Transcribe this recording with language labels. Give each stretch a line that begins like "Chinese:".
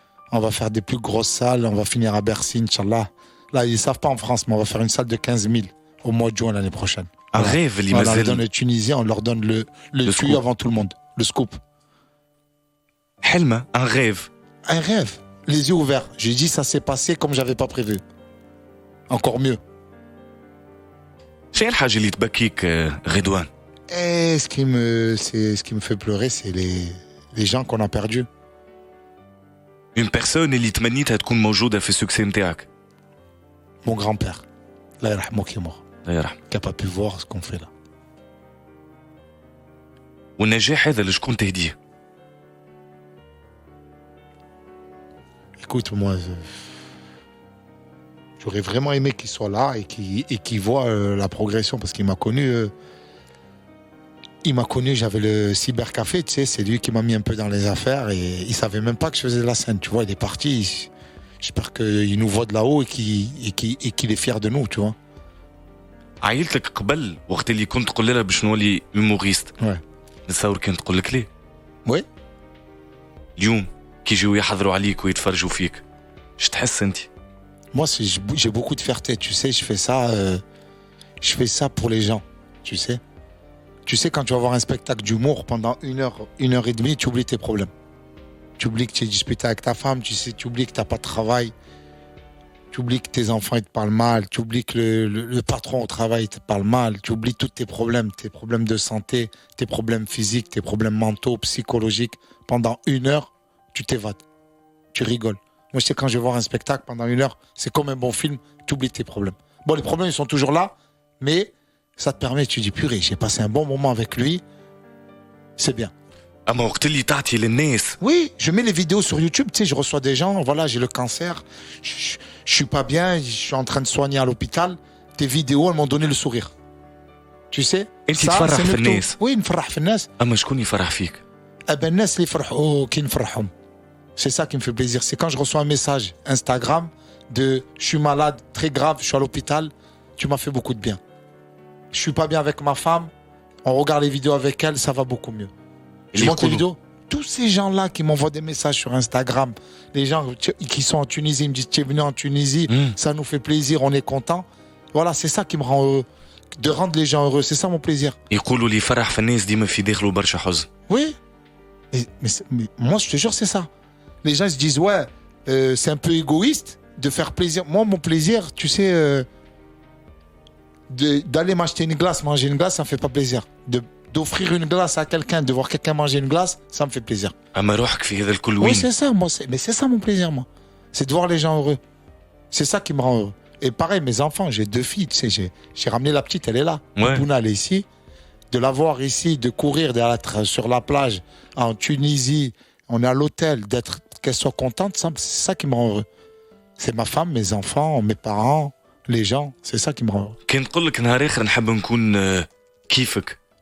French: On va faire des plus grosses salles, on va finir à Bercy, Inch'Allah. Là, ils ne savent pas en France, mais on va faire une salle de 15 000 au mois de juin l'année prochaine. Un rêve, on leur donne les Tunisiens, on leur donne le tuyau avant tout le monde, le scoop. Helma, un rêve. Un rêve, les yeux ouverts. J'ai dit, ça s'est passé comme j'avais pas prévu. Encore mieux.
Arabic: شنو الحاجة اللي تبكيك Redouane?
French: Et ce qui me fait pleurer, c'est les gens qu'on a perdus. Une personne
Arabic: اللي تمنيتها تكون موجودة في السكسي نتاعك.
French: Mon grand-père, Allah yarhamou qui est mort.
Arabic: الله يرحمه.
French: Qui n'a pas pu voir ce qu'on fait là.
Arabic: والنجاح هذا لشكون تهديه؟
French: Écoute, moi, j'aurais vraiment aimé qu'il soit là et qu'il voit la progression parce qu'il m'a connu. Il m'a connu, j'avais le cybercafé, tu sais, c'est lui qui m'a mis un peu dans les affaires et il savait même pas que je faisais de la scène, tu vois, il est parti. J'espère qu'il nous voit de là-haut et qu'il est fier de nous, tu vois.
Arabic: عائلتك قبل وقت اللي كنت تقول لها باش نولي هيوموريست. نتصور كانت تقول لك ليه؟ وي. اليوم كي يجيو يحضروا عليك ويتفرجوا فيك اش تحس انت؟
French: Moi, j'ai beaucoup de fierté, tu sais, je fais ça pour les gens, tu sais. Tu sais, quand tu vas voir un spectacle d'humour pendant 1h30, tu oublies tes problèmes. Tu oublies que tu es disputé avec ta femme, tu oublies que tu n'as pas de travail. Tu oublies que tes enfants ils te parlent mal, tu oublies que le patron au travail il te parle mal, tu oublies tous tes problèmes de santé, tes problèmes physiques, tes problèmes mentaux, psychologiques. Pendant 1 heure, tu t'évades, tu rigoles. Moi, je sais, quand je vais voir un spectacle pendant 1 heure, c'est comme un bon film, tu oublies tes problèmes. Bon, les problèmes, ils sont toujours là, mais ça te permet, tu dis, purée, j'ai passé un bon moment avec lui, c'est bien.
Arabic: اما وقت اللي تعطي للناس
French: Oui, je mets les vidéos sur YouTube, tu sais, je reçois des gens, voilà, j'ai le cancer, je suis pas bien, je suis en train de soigner à l'hôpital. Tes vidéos, elles m'ont donné le sourire. Tu sais?
Arabic: انت تفرح
French: c'est
Arabic: في
French: le
Arabic: الناس
French: tout. Oui,
Arabic: نفرح في الناس. اما شكون يفرح فيك Eh ben, الناس اللي يفرحوا كي نفرحهم.
French: C'est ça qui me fait plaisir. C'est quand je reçois un message Instagram de je suis malade, très grave, je suis à l'hôpital, tu m'as fait beaucoup de bien. Je suis pas bien avec ma femme, on regarde les vidéos avec elle, ça va beaucoup mieux. Je monte les vidéos. Tous ces gens-là qui m'envoient des messages sur Instagram, les gens qui sont en Tunisie, ils me disent tu es venu en Tunisie, ça nous fait plaisir, on est content. Voilà, c'est ça qui me rend heureux. De rendre les gens heureux, c'est ça mon plaisir.
Arabic: يقولوا لي فرح في الناس ديما في داخله برشا حزن
French: Oui. Mais moi, je te jure, c'est ça. Les gens ils se disent, ouais, c'est un peu égoïste de faire plaisir. Moi, mon plaisir, tu sais, d'aller m'acheter une glace, manger une glace, ça me fait pas plaisir. D'offrir une glace à quelqu'un, de voir quelqu'un manger une glace, ça me fait plaisir.
Arabic: اما روحك في هذا الكل
French: Oui,
Arabic: وين
French: c'est ça, moi. Mais c'est ça mon plaisir, moi. C'est de voir les gens heureux. C'est ça qui me rend heureux. Et pareil, mes enfants, j'ai 2 filles, tu sais, j'ai ramené la petite, elle est là. Ouais. Bouna, elle est ici. De la voir ici, de courir sur la plage, en Tunisie, on est à l'hôtel, qu'elle soit contente, c'est ça qui me rend heureux. C'est ma femme, mes enfants, mes parents, les gens, c'est ça qui me rend heureux.
Arabic: كان نقول لك نهار اخر نحب نكون كيفك